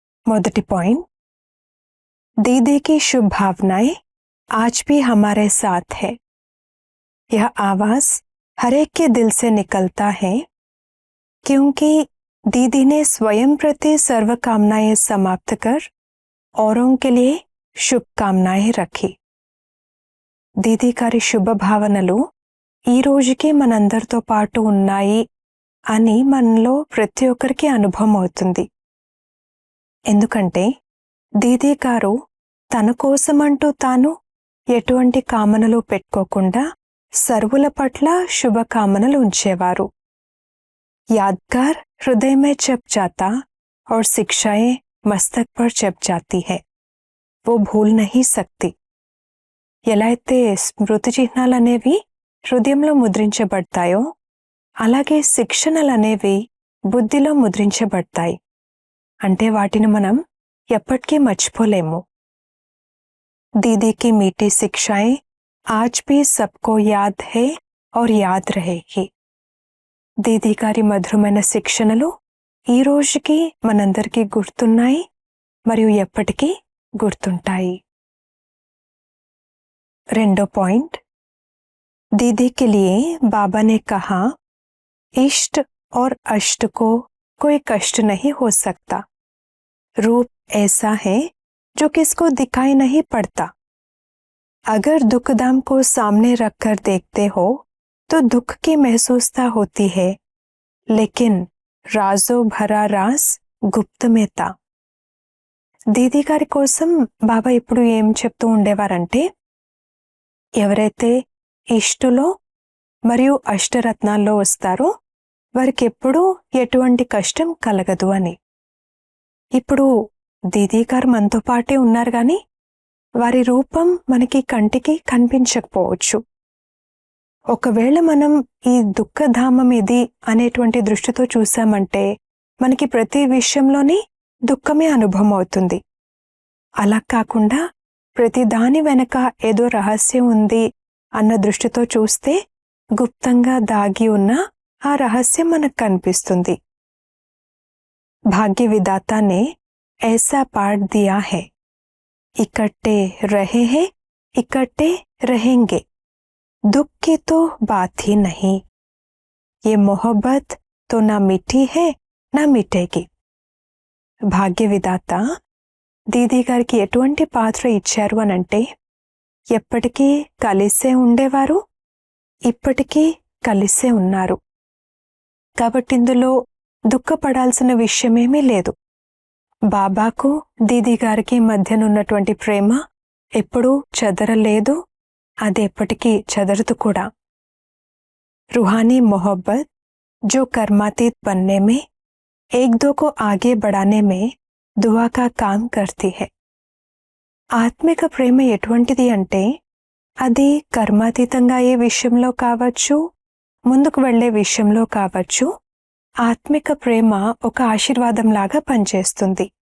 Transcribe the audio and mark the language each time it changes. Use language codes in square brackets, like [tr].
[te] మొదటి పాయింట్, [hi] दीदी की शुभ भावनाएं आज भी हमारे साथ है. यह आवाज हर एक के दिल से निकलता है क्योंकि दीदी ने स्वयं प्रति सर्व कामनाएं समाप्त कर औरों के लिए शुभकामनाएं रखी. [te] దీదీ గారి శుభ భావనలు ఈ రోజుకి మనందరితో పాటు ఉన్నాయి అని మనలో ప్రతి ఒక్కరికి అనుభవం అవుతుంది. ఎందుకంటే దీదీ గారు తన కోసమంటూ తాను ఎటువంటి కామనలు పెట్టుకోకుండా సర్వుల పట్ల శుభకామనలు ఉంచేవారు. [hi] యాద్గార్ హృదయ మే చప్ జాతా और शिक्षाएं मस्तक पर चप जाती है, वो भूल नहीं सकती. [te] ఎలా అయితే స్మృతి చిహ్నాలనేవి హృదయంలో ముద్రించబడతాయో అలాగే శిక్షణలనేవి బుద్ధిలో ముద్రించబడతాయి. అంటే వాటిని మనం ఎప్పటికీ మర్చిపోలేము. [hi] दीदी की मीठी शिक्षाएं आज भी सबको याद है और याद रहेगी. [te] దీదీ గారి మధురమైన శిక్షణలు ఈ రోజుకి మనందరికీ గుర్తున్నాయి మరియు ఎప్పటికీ గుర్తుంటాయి. రెండో పాయింట్, [hi] दीदी के लिए बाबा ने कहा, इष्ट और अष्ट को कोई कष्ट नहीं हो सकता. रूप ऐसा है जो किसको दिखाई नहीं पड़ता. अगर दुख दाम को सामने रखकर देखते हो तो दुख की महसूसता होती है, लेकिन राजो भरा राज गुप्त में था. [te] దీదీ గారి కోసం బాబా ఇప్పుడు ఏం చెప్తూ ఉండేవారంటే, ఎవరైతే ఇష్టులో మరియు అష్టరత్నాల్లో వస్తారో వారికి ఎప్పుడూ ఎటువంటి కష్టం కలగదు అని. ఇప్పుడు దీదీ గారు మనతో పాటే ఉన్నారు కానీ వారి రూపం మనకి కంటికి కనిపించకపోవచ్చు. ఒకవేళ మనం ఈ దుఃఖధామం ఇది అనేటువంటి దృష్టితో చూసామంటే మనకి ప్రతి విషయంలోని దుఃఖమే అనుభవం అవుతుంది. అలా కాకుండా ప్రతి దాని వెనక ఏదో రహస్యం ఉంది అన్న దృష్టితో చూస్తే గుప్తంగా దాగి ఉన్న ఆ రహస్యం మనకు కనిపిస్తుంది. [hi] భాగ్య విధాతా నే ऐसा पाठ दिया है, इकट्ठे रहे हैं इकट्ठे रहेंगे, दुख की तो बात ही नहीं, ये मोहब्बत तो ना मिटी है ना मिटेगी. [te] భాగ్య విధాత దీదీ గారికి ఎటువంటి పాత్ర ఇచ్చారు అనంటే, ఎప్పటికీ కలిసే ఉండేవారు, ఇప్పటికీ కలిసే ఉన్నారు. కాబట్టి ఇందులో దుఃఖపడాల్సిన విషయమేమీ లేదు. బాబాకు దీదీ గారికి మధ్యనున్నటువంటి ప్రేమ ఎప్పుడూ చెదరలేదు, అది ఎప్పటికీ చెదరదు కూడా. [hi] रूहानी मोहब्बत जो कर्मातीत बनने में एक दो को आगे बढ़ाने में दुआ का काम करती है. [te] ఆత్మిక ప్రేమ ఎటువంటిది అంటే అది కర్మాతీతంగా అయ్యే విషయంలో కావచ్చు, ముందుకు వెళ్లే విషయంలో కావచ్చు, ఆత్మిక ప్రేమ ఒక ఆశీర్వాదంలాగా పనిచేస్తుంది.